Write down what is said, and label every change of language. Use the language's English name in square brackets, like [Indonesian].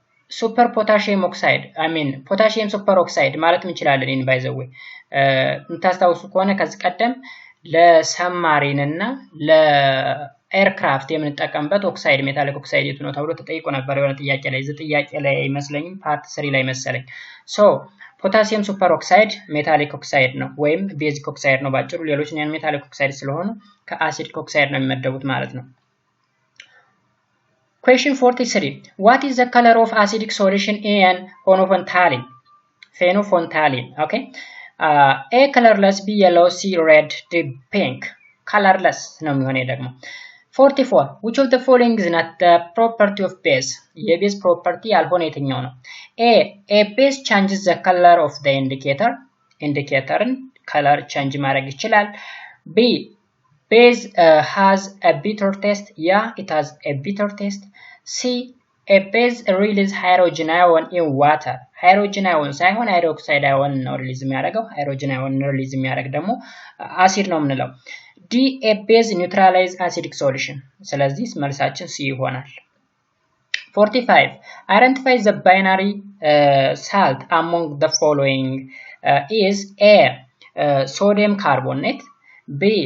[Amharic] super potassium oxide potassium super oxide ማለት እንችላለን [English] in by the way [Amharic] እንታስታውሱ ከሆነ ከዚህ ቀደም ለሰማሪን እና ለኤርክራፍት የምንጠቀምበት ኦክሳይድ ሜታሊክ ኦክሳይድ የቱ ነው ተብሎ ተጠይቆ ነበር የሆነ ጥያቄ ላይ ጥያቄ ላይ መስለኝም ፓርት 3 ላይ መሰለኝ [English] so potassium superoxide metallic oxide [Amharic] ነው ወይም basic oxide ነው ባጭሩ ሌሎች ነው metallic oxide ስለሆኑ ከአሲዲክ oxide ነው የሚመደቡት ማለት ነው [English] Question 43. What is the color of acidic solution in phenolphthalein? Phenolphthalein. Okay. A colorless, B yellow, C red, D pink. Colorless. No, 44. Which of the following is not the property of base? A base property alternating. A base changes the color of the indicator. Indicator color change [Amharic] marag ichilal. [English] B base has a bitter taste. Yeah, it has a bitter taste. C a base release hydrogen ion in water. [Amharic] Hydrogen ion ሳይሆን hydroxide ion ነው ሪሊዝ የሚያደርገው hydrogen ion ሪሊዝ የሚያደርግ ደግሞ አሲድ ነው የምንለው [English] D a base neutralize acidic solution [Amharic] ስለዚህ መልሳችን C ይሆናል [English] 45 identify the binary salt among the following is A sodium carbonate B